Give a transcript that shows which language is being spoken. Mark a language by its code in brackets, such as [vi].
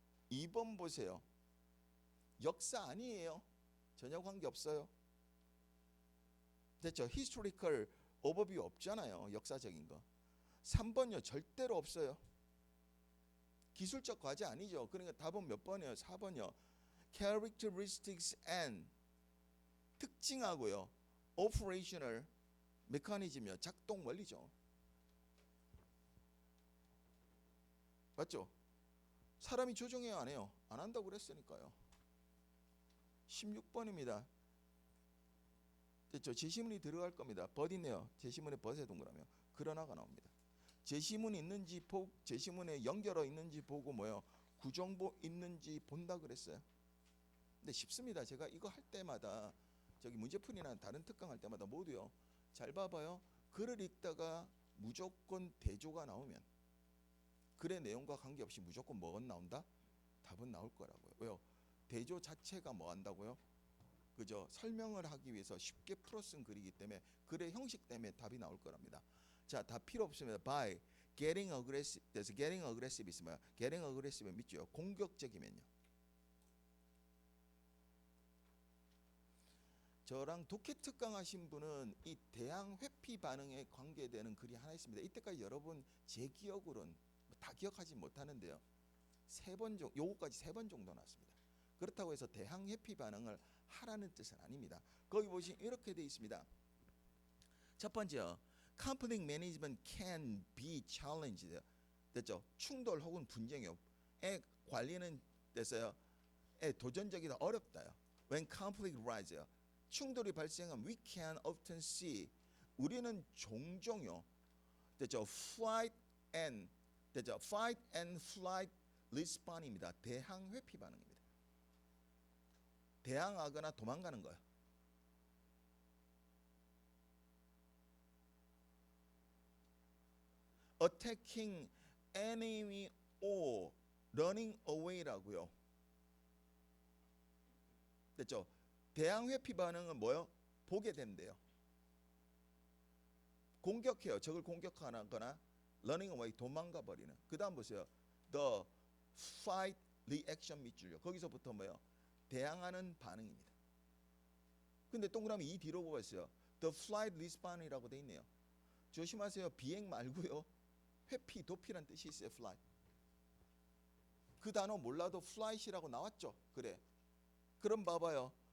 [ko] 2번 보세요. 역사 아니에요. 전혀 관계없어요. 됐죠? 히스토리컬 오버뷰 없잖아요. 역사적인 거. 3번요. 절대로 없어요. 기술적 과제 아니죠. 그러니까 답은 몇 번이에요? 4번이요. [en] characteristics and [ko] 특징하고요. operational 메커니즘이요. 작동 원리죠. 맞죠? 사람이 조정해요, 안 해요? 안 한다고 그랬으니까요. 16번입니다. 됐죠? 제시문이 들어갈 겁니다. 벗 있네요. 제시문에 벗에 동그라미요. 그러나가 나옵니다. 제시문이 있는지 제시문에 연결어 있는지 보고 뭐요? 구정보 있는지 본다 그랬어요. 근데 쉽습니다. 제가 이거 할 때마다 저기 문제풀이나 다른 특강 할 때마다 모두요. 잘 봐봐요. 글을 읽다가 무조건 대조가 나오면 글의 내용과 관계없이 무조건 뭐가 나온다? 답은 나올 거라고요. 왜요? 대조 자체가 뭐 한다고요? 그죠? 설명을 하기 위해서 쉽게 풀어 쓴 글이기 때문에 글의 형식 때문에 답이 나올 거랍니다. 자, 다 필요 없습니다. [en] By getting aggressive, [ko] 그래서 [en] getting aggressive [ko] 있으면 [en] getting aggressive [ko] 믿죠? 공격적이면요. 저랑 독해 특강 하신 분은 이 대항 회피 반응에 관계되는 글이 하나 있습니다. 이때까지 여러분 제 기억으로는 다 기억하지 못하는데요. 요거까지 3번 정도 나왔습니다. 그렇다고 해서 대항 회피 반응을 하라는 뜻은 아닙니다. 거기 보시면 이렇게 돼 있습니다. 첫 번째요. [en] conflict management can be challenged. [ko] 됐죠? 충돌 혹은 분쟁의 관리는 됐어요. 도전적이다 어렵다요. [en] When conflict rises. [ko] 충돌이 발생하면 [en] we can often see. [ko] 우리는 종종요. 됐죠? [en] fight and flight respond입니다. [ko] 대항 회피 반응입니다. 대항하거나 도망가는 거예요. [en] attacking enemy or running away라고요. [ko] 됐죠? 대항 회피 반응은 뭐요? 보게 된대요. 공격해요. 적을 공격하거나 [en] running away [ko] 도망가 버리는. 그다음 보세요. [en] the fight reaction [ko] 밑줄요. 거기서부터 뭐요? 대항하는 반응입니다. 근데 동그라미 이 뒤로 보고 있어요. [en] the flight respond [ko] 이라고 돼 있네요. 조심하세요. 비행 말고요. 회피, 도피란 뜻이 있어요. [en] flight. [ko] 그 단어 몰라도 flight이라고 나왔죠. 그래. 그럼 봐봐요.